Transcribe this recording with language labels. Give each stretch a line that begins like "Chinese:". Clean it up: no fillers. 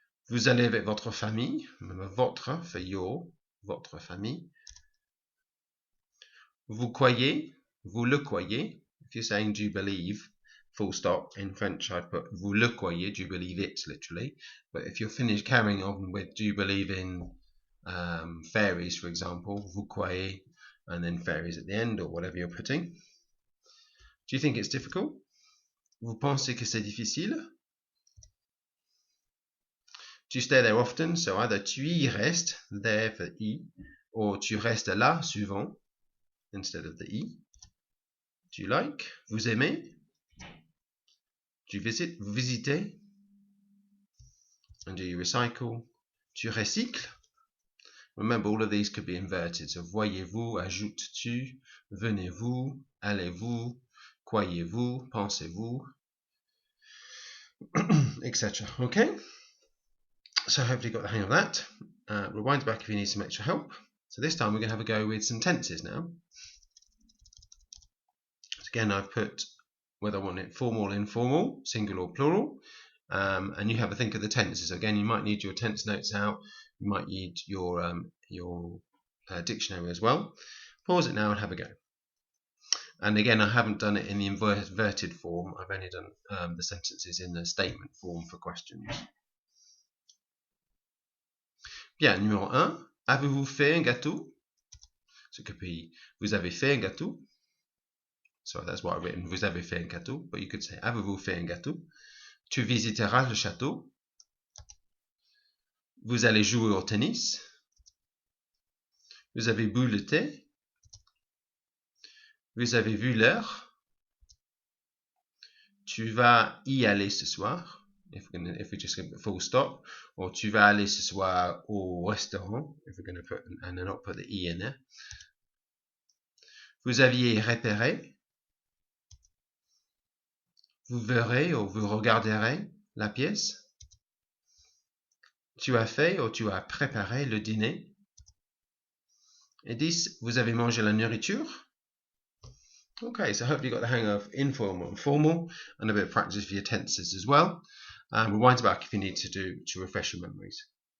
French: Vous allez avec votre famille. Votre fait your, votre famille. Vous croyez. Vous le croyez.
English: If you're saying do you believe, full stop. In French, I'd put
French: vous le croyez,
English: do you believe it, literally. But if you're finished carrying on with do you believe in fairies, for example,
French: vous croyez,
English: and then fairies at the end, or whatever you're putting. Do you think it's difficult?
French: Vous pensez que c'est difficile?
English: Do you stay there often? So either
French: tu y restes,
English: there for y, or
French: tu restes là, souvent,
English: instead of the y. Do you like?
French: Vous aimez?
English: Do you visit?
French: Vous visitez?
English: And do you recycle?
French: Tu recycles?
English: Remember, all of these could be inverted. So
French: voyez-vous, ajoutes-tu, venez-vous, allez-vous, croyez-vous, pensez-vous, etc.
English: Okay? So hopefully you got the hang of that. Rewind back if you need some extra help. So this time we're going to have a go with some tenses now. So again, I've put whether I want it formal or informal, singular or plural, and you have a think of the tenses. Again, you might need your tense notes out. You might need your dictionary as well. Pause it now and have a go. And again, I haven't done it in the inverted form. I've only done the sentences in the statement form for questions.
French: Bien, numéro 1. Avez-vous fait un gâteau?
English: So it could be,
French: vous avez fait un gâteau.
English: So that's what I've written,
French: vous avez fait un gâteau.
English: But you could say,
French: avez-vous fait un gâteau? Tu visiteras le château. Vous allez jouer au tennis. Vous avez bu le thé. Vous avez vu l'heure. Tu vas y aller ce soir.
English: If we just put full stop, or
French: tu vas aller ce soir au restaurant,
English: if we're going to put, and then not put the E in there.
French: Vous aviez repéré. Vous verrez ou vous regarderez la pièce. Tu as fait ou tu as préparé le dîner. Et 10, vous avez mangé la nourriture.
English: Okay, so hopefully you got the hang of informal and formal, and a bit of practice for your tenses as well. Rewind back if you need to refresh your memories.